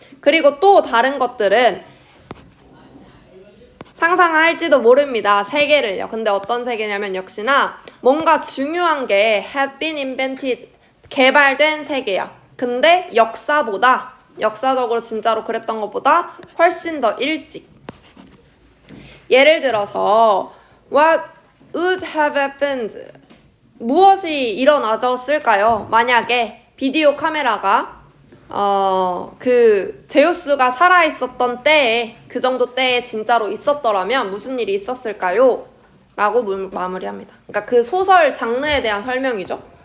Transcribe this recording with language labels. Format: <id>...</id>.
<ko>그리고 또 다른 것들은 상상할지도 모릅니다. 세계를요. 근데 어떤 세계냐면 역시나 뭔가 중요한 게</ko> <en>had been invented,</en> <ko>개발된 세계야. 근데 역사적으로 진짜로 그랬던 것보다 훨씬 더 일찍. 예를 들어서</ko> <en>What would have happened?</en> <ko>무엇이 일어나졌을까요? 만약에 비디오 카메라가 그 제우스가 살아있었던 때에 그 정도 때에 진짜로 있었더라면 무슨 일이 있었을까요? 라고 마무리합니다. 그러니까 그 소설 장르에 대한 설명이죠.</ko>